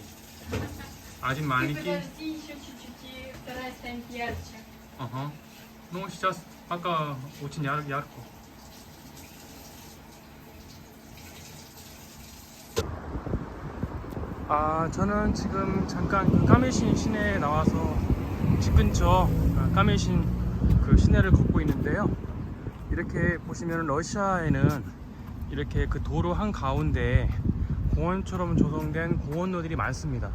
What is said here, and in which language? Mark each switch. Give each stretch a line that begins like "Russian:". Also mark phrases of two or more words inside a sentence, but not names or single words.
Russian: Один маленький. Подожди еще чуть-чуть, и вторая станет ярче. Ага. Ну сейчас 아까 очень ярко.
Korean: 저는 지금 잠깐 그 까메신 시내에 나와서 집 근처 까메신 그 시내를 걷고 있는데요. 이렇게 보시면 러시아에는 이렇게 그 도로 한 가운데 공원처럼 조성된 공원로들이 많습니다.